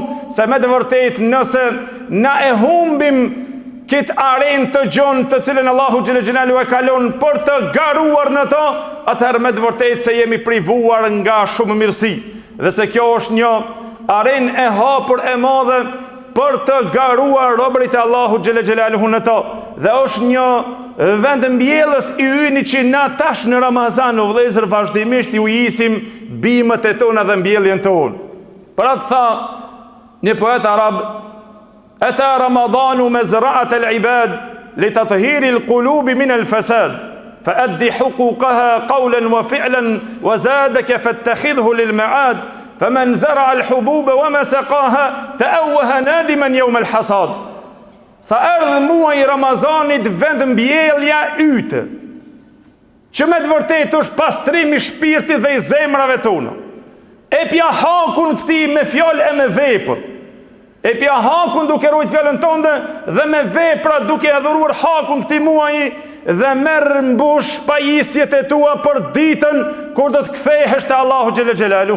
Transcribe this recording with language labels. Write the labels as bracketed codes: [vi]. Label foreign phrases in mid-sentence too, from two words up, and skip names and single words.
[sq] se me të vërtetë nëse na e humbim këtë arenë të gjonë të cilën Allahu [ar] جل جلاله [sq] e kalon për të garuar në to, atëherë me të vërtetë se jemi privuar nga shumë mirësi, dhe se kjo është një arenë e hapur e madhe për të garuar robërit e Allahu [ar] جل جلاله [sq] në to, dhe është një vend mbjellës i yni që na tash në Ramazan, o vëllezër, vazhdimisht ju isim bimët e tona dhe mbjelljen tonë. Për atë tha një poet arab: [ar] "أتى رمضان مزرعة العباد لتطهير القلوب من الفساد فأد حقوقها قولا وفعلا وزادك فاتخذه للمعاد فمن زرع الحبوب وما سقاها تأوه نادما يوم الحصاد." [sq] Tha erdhë muaj i Ramazanit vend mbjellja yte, që me të vërtetë është pastrimi i shpirtit dhe i zemrave tona. Epja hakun këti me fjalë e me vepër. Epja hakun duke ruajtur fjalën tonë dhe me vepra duke adhuruar hakun këti muaji, dhe merr mbush pajisjet e tua për ditën kur do të kthehesh te Allahu [ar] جل جلاله.